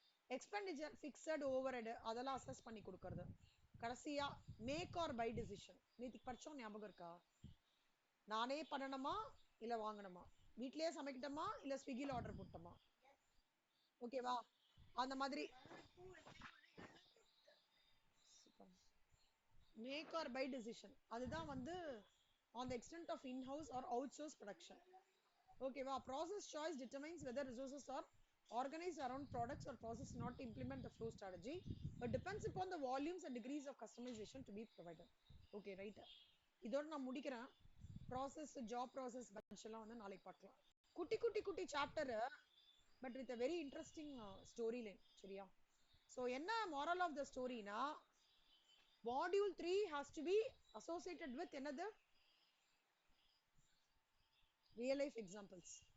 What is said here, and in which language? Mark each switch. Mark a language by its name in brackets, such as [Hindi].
[Tamil] Expenditure fixed overhead அதெல்லாம் assess பண்ணி கொடுக்கறது. கடைசியா மேக் ஆர் பை டிசிஷன், நேற்றுக்கு படிச்சோம் ஞாபகம் இருக்கா, நானே பண்ணணுமா இல்ல வாங்கணுமா, வீட்லயே சமைக்கட்டுமா இல்ல ஸ்விக்கில ஆர்டர் போட்டோமா, ஓகேவா, அந்த மாதிரி மேக் ஆர் பை டிசிஷன். அதுதான் வந்து [English] on the extent of in-house or outsource production. ஓகேவா, process choice determines whether resources are organized around products or process not to implement the flow strategy, but depends upon the volumes and degrees of customization to be provided. Okay, right. [Tamil] இதோட நான் முடிக்கிறேன். Process job process batch எல்லாம் வந்து நாளைக்கு பார்க்கலாம். குட்டி குட்டி குட்டி chapter, [English] But with very interesting story line. [Tamil] சரியா? ஸோ என்ன [English] moral of the ஸ்டோரினா, module 3 has to be associated with [Tamil] என்னது, [English] Real life examples.